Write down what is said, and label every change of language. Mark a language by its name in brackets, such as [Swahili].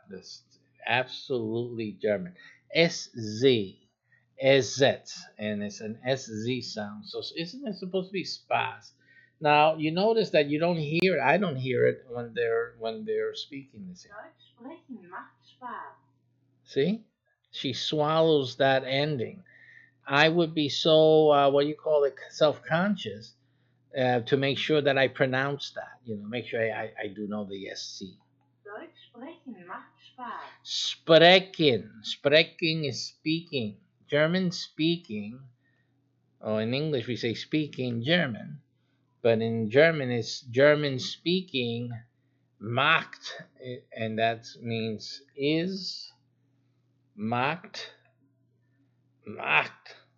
[English] This absolutely German. SZ. SZ, and it's an SZ sound. So isn't it supposed to be spas? Now you notice that you don't hear it. I don't hear it when they're speaking this. [German] Deutsch sprechen macht Spaß. [English] See, she swallows that ending. I would be so what do you call it, self-conscious to make sure that I pronounce that. Make sure I do know the SC. [German] Deutsch sprechen macht Spaß. [English] Sprechen is speaking. German speaking, or in English we say speaking German, but in German it's German speaking macht, and that means is, macht, macht.